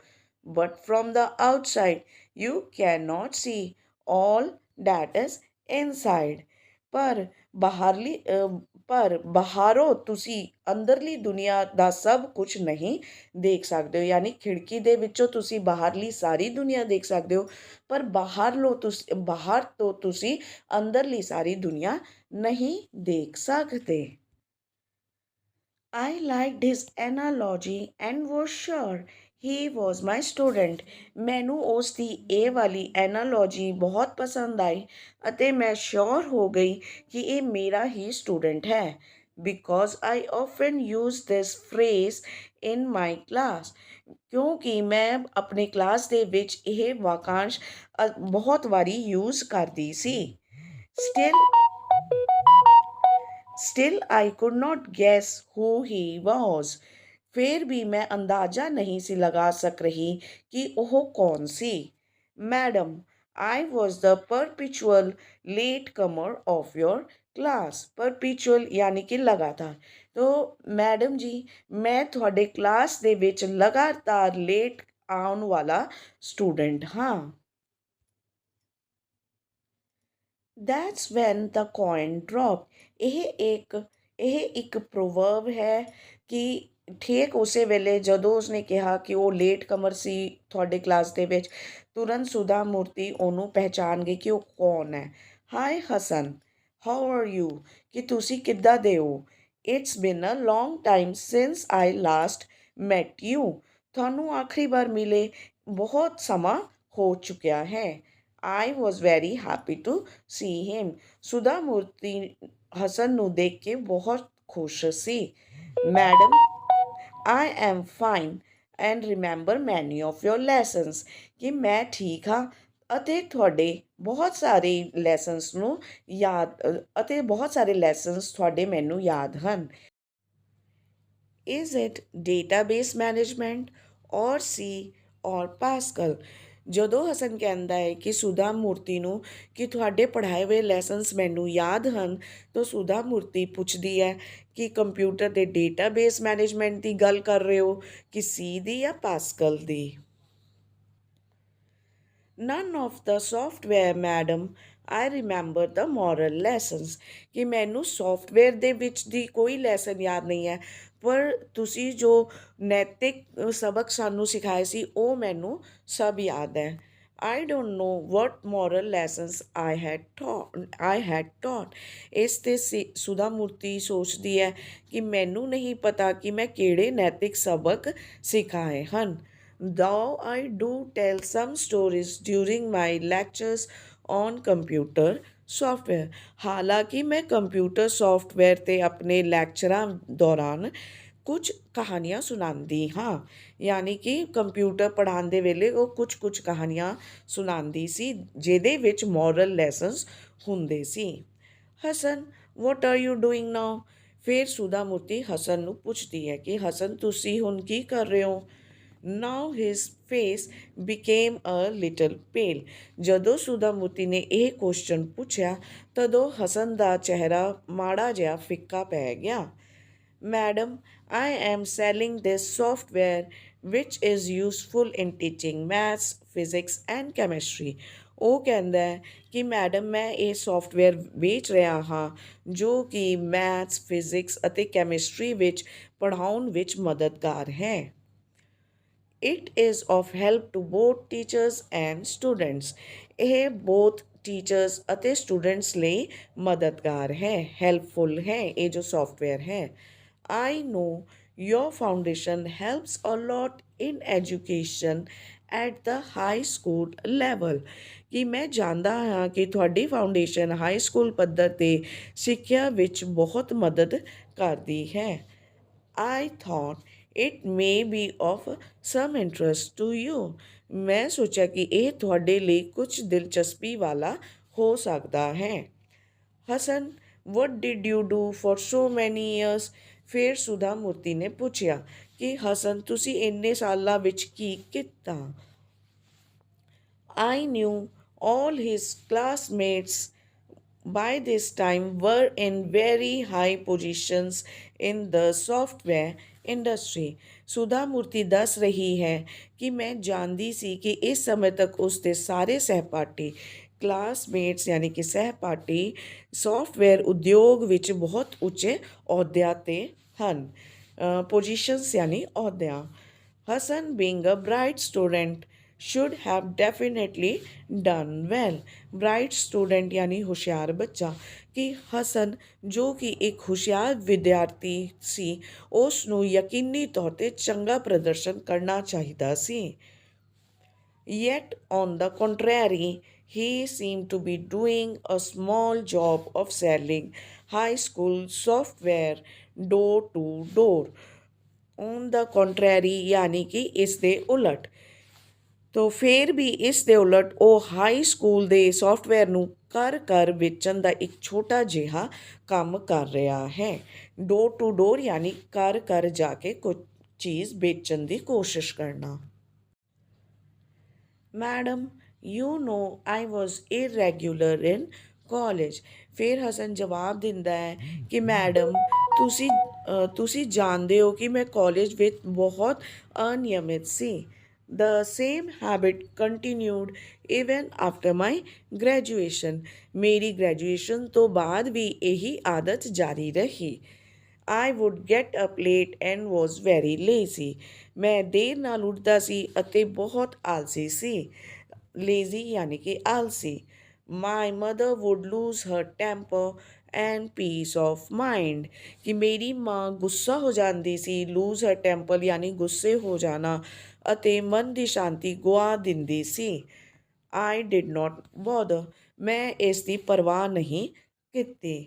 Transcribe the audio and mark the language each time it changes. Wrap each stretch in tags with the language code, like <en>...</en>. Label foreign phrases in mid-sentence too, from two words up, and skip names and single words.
<en>But from the outside you can not see all that is inside,</en> <pa>ਪਰ ਬਾਹਰੋਂ ਤੁਸੀਂ ਅੰਦਰਲੀ ਦੁਨੀਆ ਦਾ ਸਭ ਕੁਝ ਨਹੀਂ ਦੇਖ ਸਕਦੇ ਹੋ। ਯਾਨੀ ਖਿੜਕੀ ਦੇ ਵਿੱਚੋਂ ਤੁਸੀਂ ਬਾਹਰਲੀ ਸਾਰੀ ਦੁਨੀਆ ਦੇਖ ਸਕਦੇ ਹੋ, ਪਰ ਬਾਹਰ ਤੋਂ ਤੁਸੀਂ ਅੰਦਰਲੀ ਸਾਰੀ ਦੁਨੀਆ ਨਹੀਂ ਦੇਖ ਸਕਦੇ।</pa> <en>I liked his analogy and was sure he was my student।</en> <pa>ਮੈਨੂੰ ਉਸ ਦੀ ਇਹ ਵਾਲੀ ਐਨਾਲੋਜੀ ਬਹੁਤ ਪਸੰਦ ਆਈ ਅਤੇ ਮੈਂ ਸ਼ੋਰ ਹੋ ਗਈ ਕਿ ਇਹ ਮੇਰਾ ਹੀ ਸਟੂਡੈਂਟ ਹੈ।</pa> <en>because I often use this phrase in my class,</en> <pa>ਕਿਉਂਕਿ ਮੈਂ ਆਪਣੀ ਕਲਾਸ ਦੇ ਵਿੱਚ ਇਹ ਵਾਕਾਂਸ਼ ਬਹੁਤ ਵਾਰੀ ਯੂਜ਼ ਕਰਦੀ ਸੀ।</pa> <en>Still I could not guess who he was।</en> <pa>ਫਿਰ ਵੀ ਮੈਂ ਅੰਦਾਜ਼ਾ ਨਹੀਂ ਸੀ ਲਗਾ ਸਕ ਰਹੀ ਕਿ ਉਹ ਕੌਣ ਸੀ।</pa> <en>ਮੈਡਮ I was the perpetual latecomer of your class।</en> <pa>perpetual ਯਾਨੀ ਕਿ ਲਗਾਤਾਰ। ਤੋ ਮੈਡਮ ਜੀ ਮੈਂ ਤੁਹਾਡੇ ਕਲਾਸ ਦੇ ਵਿੱਚ ਲਗਾਤਾਰ ਲੇਟ ਆਉਣ ਵਾਲਾ ਸਟੂਡੈਂਟ ਹਾਂ।</pa> <en>That's when the coin dropped।</en> <pa>ਇਹ ਇੱਕ ਪ੍ਰੋਵਰਬ ਹੈ ਕਿ ਠੀਕ ਉਸੇ ਵੇਲੇ ਜਦੋਂ ਉਸਨੇ ਕਿਹਾ ਕਿ ਉਹ ਲੇਟ ਕਮਰ ਸੀ ਤੁਹਾਡੇ ਕਲਾਸ ਦੇ ਵਿੱਚ, ਤੁਰੰਤ ਸੁਧਾ ਮੂਰਤੀ ਉਹਨੂੰ ਪਹਿਚਾਣ ਗਈ ਕਿ ਉਹ ਕੌਣ ਹੈ।</pa> <en>Hi Hasan, how are you,</en> <pa>ਕਿ ਤੁਸੀਂ ਕਿੱਦਾਂ ਦੇ ਹੋ।</pa> <en>It's been a long time since I last met you।</en> <pa>ਤੁਹਾਨੂੰ ਆਖਰੀ ਵਾਰ ਮਿਲੇ ਬਹੁਤ ਸਮਾਂ ਹੋ ਚੁੱਕਿਆ ਹੈ।</pa> <en>I was very happy to see him।</en> <pa>ਸੁਧਾ ਮੂਰਤੀ ਹਸਨ ਨੂੰ ਦੇਖ ਕੇ ਬਹੁਤ ਖੁਸ਼ ਸੀ।</pa> <en>ਮੈਡਮ, I am fine and remember many of your lessons।</en> <pa>ਕਿ ਮੈਂ ਠੀਕ ਹਾਂ ਅਤੇ ਤੁਹਾਡੇ ਬਹੁਤ ਸਾਰੇ ਲੈਸਨਸ ਨੂੰ ਅਤੇ ਬਹੁਤ ਸਾਰੇ ਲੈਸਨਸ ਤੁਹਾਡੇ ਮੈਨੂੰ ਯਾਦ ਹਨ।</pa> <en>Is it database management or C or Pascal?</en> <pa>ਜਦੋਂ ਹਸਨ ਕਹਿੰਦਾ ਹੈ ਕਿ ਸੁਧਾ ਮੂਰਤੀ ਨੂੰ ਕਿ ਤੁਹਾਡੇ ਪੜ੍ਹਾਏ ਹੋਏ ਲੈਸਨਸ ਮੈਨੂੰ ਯਾਦ ਹਨ, ਤਾਂ ਸੁਧਾ ਮੂਰਤੀ ਪੁੱਛਦੀ ਹੈ ਕਿ ਕੰਪਿਊਟਰ ਦੇ ਡੇਟਾਬੇਸ ਮੈਨੇਜਮੈਂਟ ਦੀ ਗੱਲ ਕਰ ਰਹੇ ਹੋ ਕਿ ਸੀ ਦੀ ਜਾਂ ਪਾਸਕਲ ਦੀ।</pa> <en>None of the software, madam। I remember the moral lessons।</en> <pa>ਕਿ ਮੈਨੂੰ ਸੌਫਟਵੇਅਰ ਦੇ ਵਿੱਚ ਦੀ ਕੋਈ ਲੈਸਨ ਯਾਦ ਨਹੀਂ ਹੈ, ਪਰ ਤੁਸੀਂ ਜੋ ਨੈਤਿਕ ਸਬਕ ਸਾਨੂੰ ਸਿਖਾਏ ਸੀ ਉਹ ਮੈਨੂੰ ਸਭ ਯਾਦ ਹੈ।</pa> <en>I don't know what moral lessons I had taught।</en> <pa>ਇਸ 'ਤੇ ਸੁਧਾ ਮੂਰਤੀ ਸੋਚਦੀ ਹੈ ਕਿ ਮੈਨੂੰ ਨਹੀਂ ਪਤਾ ਕਿ ਮੈਂ ਕਿਹੜੇ ਨੈਤਿਕ ਸਬਕ ਸਿਖਾਏ ਹਨ।</pa> <en>Though I do tell some stories during my lectures on computer software।</en> <pa>ਹਾਲਾਂਕਿ ਮੈਂ ਕੰਪਿਊਟਰ ਸੌਫਟਵੇਅਰ 'ਤੇ ਆਪਣੇ ਲੈਕਚਰਾਂ ਦੌਰਾਨ ਕੁਝ ਕਹਾਣੀਆਂ ਸੁਣਾਉਂਦੀ ਹਾਂ। ਯਾਨੀ ਕਿ ਕੰਪਿਊਟਰ ਪੜ੍ਹਾਉਣ ਦੇ ਵੇਲੇ ਉਹ ਕੁਝ ਕਹਾਣੀਆਂ ਸੁਣਾਉਂਦੀ ਸੀ ਜਿਹਦੇ ਵਿੱਚ</pa> <en>moral lessons</en> <pa>ਹੁੰਦੇ ਸੀ।</pa> <en>Hasan, what are you doing now?</en> <pa>ਫਿਰ ਸੁਧਾ ਮੂਰਤੀ ਹਸਨ ਨੂੰ ਪੁੱਛਦੀ ਹੈ ਕਿ ਹਸਨ ਤੁਸੀਂ ਹੁਣ ਕੀ ਕਰ ਰਹੇ ਹੋ?</pa> <en>Now his face became a little pale।</en> <pa>ਜਦੋਂ ਸੁਧਾ ਮੂਰਤੀ ਨੇ ਇਹ ਕੁਐਸਚਨ ਪੁੱਛਿਆ ਤਦੋਂ ਹਸਨ ਦਾ ਚਿਹਰਾ ਮਾੜਾ ਜਿਹਾ ਫਿੱਕਾ ਪੈ ਗਿਆ।</pa> <en>ਮੈਡਮ, I am selling this software which is useful in teaching maths, physics and chemistry।</en> <pa>ਉਹ ਕਹਿੰਦਾ ਹੈ ਕਿ ਮੈਡਮ ਮੈਂ ਇਹ ਸੌਫਟਵੇਅਰ ਵੇਚ ਰਿਹਾ ਹਾਂ ਜੋ ਕਿ ਮੈਥਸ, ਫਿਜ਼ਿਕਸ ਅਤੇ ਕੈਮਿਸਟਰੀ ਵਿੱਚ ਪੜ੍ਹਾਉਣ ਵਿੱਚ ਮਦਦਗਾਰ ਹੈ।</pa> <en>It is of help to both teachers and students।</en> <pa>ਇਹ</pa> <en>both teachers</en> <pa>ਅਤੇ students ਲਈ ਮਦਦਗਾਰ ਹੈ, ਹੈਲਪਫੁਲ ਹੈ ਇਹ ਜੋ ਸੌਫਟਵੇਅਰ ਹੈ।</pa> <en>I know your foundation helps a lot in education at the high school level।</en> <pa>ਕਿ ਮੈਂ ਜਾਣਦਾ ਹਾਂ ਕਿ ਤੁਹਾਡੀ ਫਾਊਂਡੇਸ਼ਨ ਹਾਈ ਸਕੂਲ ਪੱਧਰ 'ਤੇ ਸਿੱਖਿਆ ਵਿੱਚ ਬਹੁਤ ਮਦਦ ਕਰਦੀ ਹੈ।</pa> <en>I thought it may be of some interest to you।</en> <pa>ਮੈਂ ਸੋਚਿਆ ਕਿ ਇਹ ਤੁਹਾਡੇ ਲਈ ਕੁਝ ਦਿਲਚਸਪੀ ਵਾਲਾ ਹੋ ਸਕਦਾ ਹੈ।</pa> <en>ਹਸਨ, what did you do for so many years?</en> <pa>ਫਿਰ ਸੁਧਾ ਮੂਰਤੀ ਨੇ ਪੁੱਛਿਆ ਕਿ ਹਸਨ ਤੁਸੀਂ ਇੰਨੇ ਸਾਲਾਂ ਵਿੱਚ ਕੀ ਕੀਤਾ?</pa> <en>I knew all his classmates by this time were in very high positions in the software industry।</en> <pa>ਸੁਧਾ ਮੂਰਤੀ ਦੱਸ ਰਹੀ ਹੈ ਕਿ ਮੈਂ ਜਾਣਦੀ ਸੀ ਕਿ ਇਸ ਸਮੇਂ ਤੱਕ ਉਸ ਦੇ ਸਾਰੇ ਸਹਿਪਾਠੀ ਕਲਾਸਮੇਟਸ ਯਾਨੀ ਕਿ ਸਹਿਪਾਠੀ ਸੌਫਟਵੇਅਰ ਉਦਯੋਗ ਵਿੱਚ ਬਹੁਤ ਉੱਚੇ ਅਹੁਦਿਆਂ 'ਤੇ ਹਨ। ਪੋਜੀਸ਼ਨਸ ਯਾਨੀ ਅਹੁਦਿਆਂ।</pa> <en>ਹਸਨ, being a bright student should have definitely done well। bright student</en> <pa>ਯਾਨੀ ਹੁਸ਼ਿਆਰ ਬੱਚਾ। ਕਿ ਹਸਨ ਜੋ ਕਿ ਇੱਕ ਹੁਸ਼ਿਆਰ ਵਿਦਿਆਰਥੀ ਸੀ ਉਸ ਨੂੰ ਯਕੀਨੀ ਤੌਰ 'ਤੇ ਚੰਗਾ ਪ੍ਰਦਰਸ਼ਨ ਕਰਨਾ ਚਾਹੀਦਾ ਸੀ।</pa> <en>Yet on the contrary, he seemed to be doing a small job of selling high school software door to door। On the contrary</en> <pa>ਯਾਨੀ ਕਿ ਇਸ ਦੇ ਉਲਟ। ਤੋ ਫਿਰ ਵੀ ਇਸ ਦੇ ਉਲਟ ਉਹ ਹਾਈ ਸਕੂਲ ਦੇ ਸੌਫਟਵੇਅਰ ਨੂੰ ਘਰ ਵੇਚਣ ਦਾ ਇੱਕ ਛੋਟਾ ਜਿਹਾ ਕੰਮ ਕਰ ਰਿਹਾ ਹੈ।</pa> <en>door to door</en> <pa>ਯਾਨੀ ਘਰ ਜਾ ਕੇ ਕੁਝ ਚੀਜ਼ ਵੇਚਣ ਦੀ ਕੋਸ਼ਿਸ਼ ਕਰਨਾ।</pa> <en>Madam, you know I was irregular in college.</en> <pa>ਫਿਰ ਹਸਨ ਜਵਾਬ ਦਿੰਦਾ ਹੈ ਕਿ ਮੈਡਮ ਤੁਸੀਂ ਜਾਣਦੇ ਹੋ ਕਿ ਮੈਂ ਕਾਲਜ ਵਿੱਚ ਬਹੁਤ ਅਨਿਯਮਿਤ ਸੀ।</pa> <en>The same habit continued even after my graduation।</en> <pa>ਮੇਰੀ ਗ੍ਰੈਜੂਏਸ਼ਨ ਤੋਂ ਬਾਅਦ ਵੀ ਇਹੀ ਆਦਤ ਜਾਰੀ ਰਹੀ।</pa> <en>I would get up late and was very lazy।</en> <pa>ਮੈਂ ਦੇਰ ਨਾਲ ਉੱਠਦਾ ਸੀ ਅਤੇ ਬਹੁਤ ਆਲਸੀ ਸੀ। ਲੇਜ਼ੀ ਯਾਨੀ ਕਿ ਆਲਸੀ।</pa> <en>My mother would lose her temper and peace of mind.</en> <pa>ਕਿ ਮੇਰੀ ਮਾਂ ਗੁੱਸਾ ਹੋ ਜਾਂਦੀ ਸੀ,</pa> <en>lose her temper</en> <pa>ਯਾਨੀ ਗੁੱਸੇ ਹੋ ਜਾਣਾ, ਅਤੇ ਮਨ ਦੀ ਸ਼ਾਂਤੀ ਗੁਆ ਦਿੰਦੀ ਸੀ।</pa> <en>I did not bother,</en> <pa>ਮੈਂ ਇਸ ਦੀ ਪਰਵਾਹ ਨਹੀਂ ਕੀਤੀ।</pa>